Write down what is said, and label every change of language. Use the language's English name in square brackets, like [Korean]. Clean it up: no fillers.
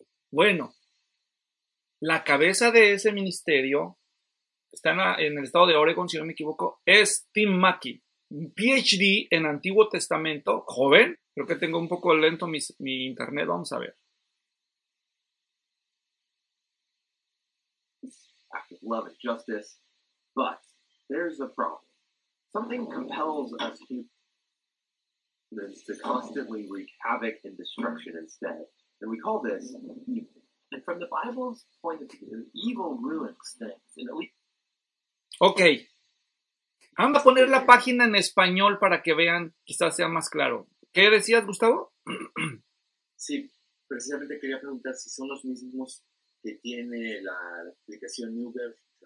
[Spanish] Bueno, la cabeza de ese ministerio, está en el estado de Oregon, si no me equivoco, es Tim Mackey. Un PhD en Antiguo Testamento, joven. Creo que tengo un poco lento mi internet, vamos a ver. [English] Love and justice, but there's a problem. Something compels us humans to constantly wreak havoc and destruction instead, and we call this evil. And from the Bible's point of view, evil ruins things. And [Spanish] okay, vamos a poner la página en español para que vean, quizás sea más claro. ¿Qué decías, Gustavo? Sí, precisamente quería preguntar si son los mismos que tiene la aplicación Newberg.